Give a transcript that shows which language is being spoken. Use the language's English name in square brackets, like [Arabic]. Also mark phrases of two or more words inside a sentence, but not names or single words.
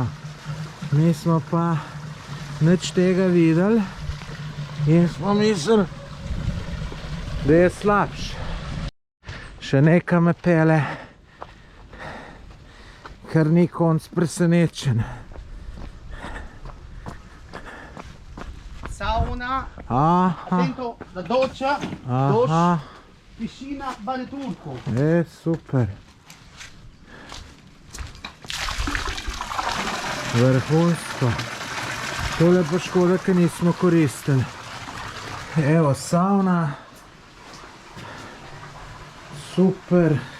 [Slovenian] Nismo pa nič tega videli in smo mislili, da je slabš. Še nekaj me pele, kar ni konc presenečen. Sauna. Aha. [Italian] Attento, la doccia. Aha. Piscina, bagno turco. [Slovenian] Super. Vrhunsko. Tole pa škoda, ker nismo koristili. Evo, sauna. Super.